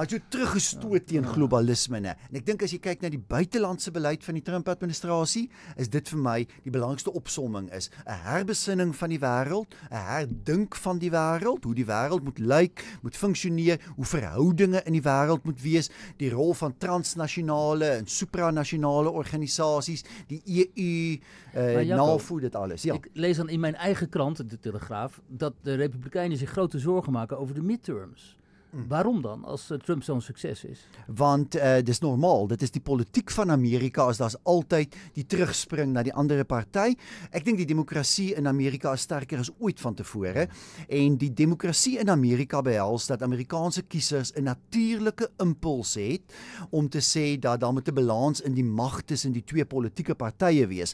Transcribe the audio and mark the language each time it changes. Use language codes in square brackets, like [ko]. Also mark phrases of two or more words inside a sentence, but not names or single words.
[af] Maar hy het so teruggestoot teen globalisme, né? En ek dink as jy kyk na die buitelandse beleid van die Trump-administrasie, is dit vir my die belangrikste opsomming is 'n herbesinning van die wêreld, 'n herdink van die wêreld, hoe die wêreld moet lyk, moet funksioneer, hoe verhoudinge in die wêreld moet wees, die rol van transnasionale en supranasionale organisasies, die EU, NAVO, dit alles. Ja. [nl] Ik lees dan in mijn eigen krant, de Telegraaf, dat de Republikeinen zich grote zorgen maken over de midterms. Waarom dan, als Trump zo'n succes is? [af] Want dis normaal, dit is die politiek van Amerika, as daar's altyd die terugspring na die andere party. Ek dink die demokrasie in Amerika is sterker as ooit van tevore en die demokrasie in Amerika behels dat Amerikaanse kiesers 'n natuurlike impuls het om te sê dat daar moet 'n balans in die mag tussen die 2 politieke partye wees.